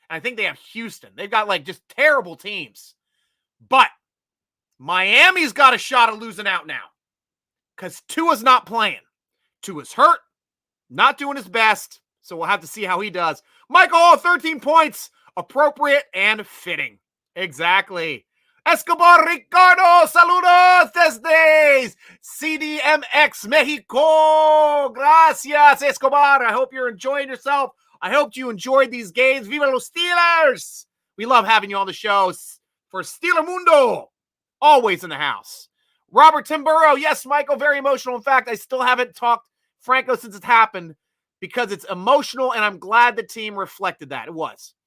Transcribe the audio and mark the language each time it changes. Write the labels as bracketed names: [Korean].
[English] And I think they have Houston. They've got just terrible teams. But Miami's got a shot of losing out now. Because Tua's not playing. Tua's hurt. Not doing his best. So we'll have to see how he does. Michael Hall, 13 points. Appropriate and fitting. Exactly. [Spanish] Escobar Ricardo, saludos desde CDMX Mexico. Gracias, Escobar. [English] I hope you're enjoying yourself. I hope you enjoyed these games. [Spanish] Viva los [English] Steelers. We love having you on the show for Steeler Mundo. Always in the house. Robert Timburo. Yes, Michael, very emotional. In fact, I still haven't talked Franco since it happened because it's emotional, and I'm glad the team reflected that. It was.